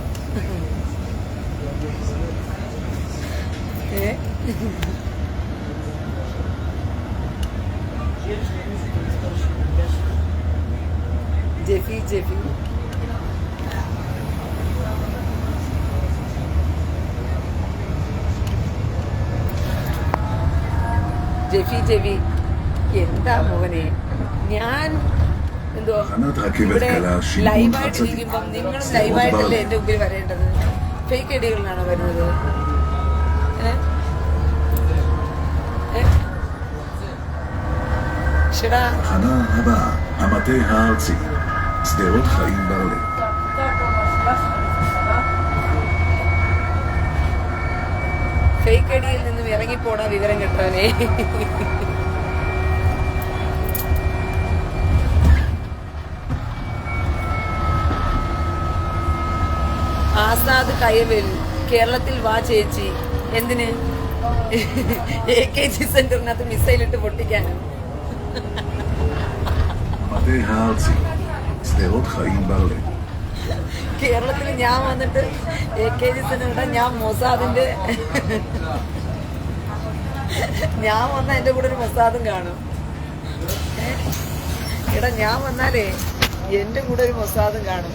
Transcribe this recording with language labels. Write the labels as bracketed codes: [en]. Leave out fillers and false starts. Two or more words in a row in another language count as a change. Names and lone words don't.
[ml] ജെഫി ജെഫി ജെഫി ജെഫി എന്താ മോനെ, ഞാൻ എന്തോ ഇവിടെ ലൈവായിട്ട് ഇരിക്കുമ്പം നിങ്ങളും ലൈവായിട്ടല്ലേ എന്റെ മുമ്പിൽ വരേണ്ടത്. ഫേക്ക് ഐഡികളിലാണോ വരുന്നത്? [he] שלה. תחנה הבאה, המטה הארצי, שדרות חיים ברלב. [ml] ഫേക്ക് ഐഡിയിൽ നിന്നും ഇറങ്ങിപ്പോടാ വിവരം കിട്ടാനേ. ആസാദ് കയവേൽ കേരളത്തിൽ വാ ചേച്ചി. എന്തിന്? AKG സെന്ററിനകത്ത് മിസൈലിട്ട് പൊട്ടിക്കാനും. [he] המטה הארצי, שדרות חיים ברלב. [ml] കേരളത്തിൽ ഞാൻ വന്നിട്ട് AKG സെന്ററിന്റെ ഞാൻ മൊസാദിന്റെ ഞാൻ വന്ന എന്റെ കൂടെ ഒരു മൊസാദും കാണും. എടാ ഞാൻ വന്നാലേ എന്റെ കൂടെ ഒരു മൊസാദും കാണും.